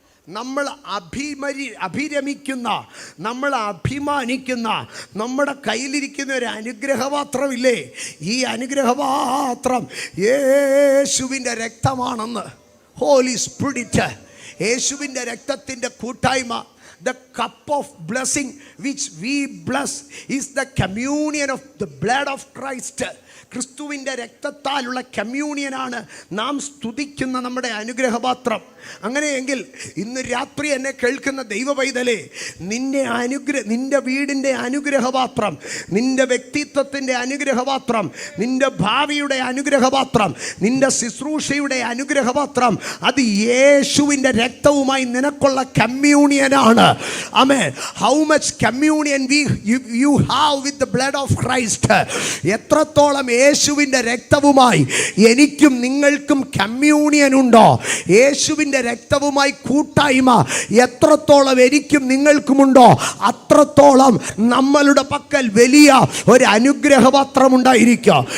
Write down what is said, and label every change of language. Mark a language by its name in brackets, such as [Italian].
[Malayalam] നമ്മൾ അഭിരമിക്കുന്ന, നമ്മൾ അഭിമാനിക്കുന്ന, നമ്മുടെ കയ്യിലിരിക്കുന്ന ഒരു അനുഗ്രഹപാത്രമില്ലേ, ഈ അനുഗ്രഹപാത്രം യേശുവിൻ്റെ രക്തമാണെന്ന്. ഹോലി സ്പിരിറ്റ്, യേശുവിൻ്റെ രക്തത്തിൻ്റെ കൂട്ടായ്മ. [English] The cup of blessing which we bless is the communion of the blood of Christ. [Malayalam] ക്രിസ്തുവിൻ്റെ രക്തത്താലുള്ള കമ്മ്യൂണിയനാണ് നാം സ്തുതിക്കുന്ന നമ്മുടെ അനുഗ്രഹപാത്രം. അങ്ങനെയെങ്കിൽ ഇന്ന് രാത്രി എന്നെ കേൾക്കുന്ന ദൈവ പൈതലേ, നിന്റെ വീടിൻ്റെ അനുഗ്രഹപാത്രം, നിന്റെ വ്യക്തിത്വത്തിൻ്റെ അനുഗ്രഹപാത്രം, നിന്റെ ഭാവിയുടെ അനുഗ്രഹപാത്രം, നിന്റെ ശുശ്രൂഷയുടെ അനുഗ്രഹപാത്രം, അത് യേശുവിൻ്റെ രക്തവുമായി നിനക്കുള്ള കമ്മ്യൂണിയനാണ്. [English] Amen. How much communion you have with the blood of Christ. [Malayalam] എത്രത്തോളം യേശുവിൻ്റെ രക്തവുമായി എനിക്കും നിങ്ങൾക്കും കമ്മ്യൂണിയൻ ഉണ്ടോ, യേശുവിൻ്റെ രക്തവുമായി കൂട്ടായ്മ എത്രത്തോളം എനിക്കും നിങ്ങൾക്കുമുണ്ടോ, അത്രത്തോളം നമ്മളുടെ പക്കൽ വലിയ ഒരു അനുഗ്രഹപത്രം ഉണ്ടായിരിക്കുക.